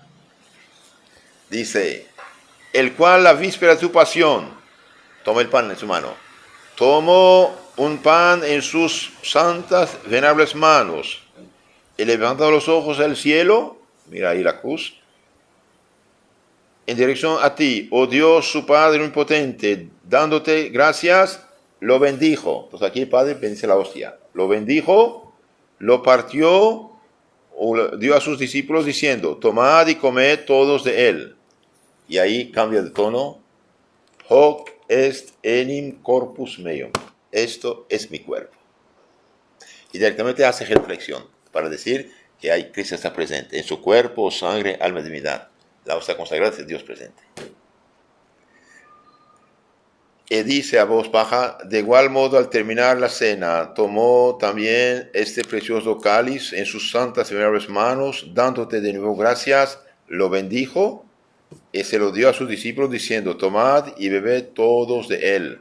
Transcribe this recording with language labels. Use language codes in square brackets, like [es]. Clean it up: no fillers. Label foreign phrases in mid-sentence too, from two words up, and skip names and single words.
[es] Dice, el cual la víspera de tu pasión, toma el pan en su mano, tomó un pan en sus santas, venerables manos, y levantando los ojos al cielo, mira ahí la cruz, en dirección a ti, oh Dios, su Padre omnipotente, dándote gracias, lo bendijo. Entonces aquí el Padre bendice la hostia. Lo bendijo, lo partió, o lo dio a sus discípulos diciendo, tomad y comed todos de él. Y ahí cambia de tono, [la] hoc est enim corpus meum. [es] Esto es mi cuerpo. Y directamente hace reflexión para decir que hay Cristo está presente en su cuerpo, sangre, alma y divinidad. La hostia consagrada es Dios presente. Y dice a voz baja, de igual modo al terminar la cena, tomó también este precioso cáliz en sus santas y venerables manos, dándote de nuevo gracias, lo bendijo y se lo dio a sus discípulos diciendo, tomad y bebed todos de él.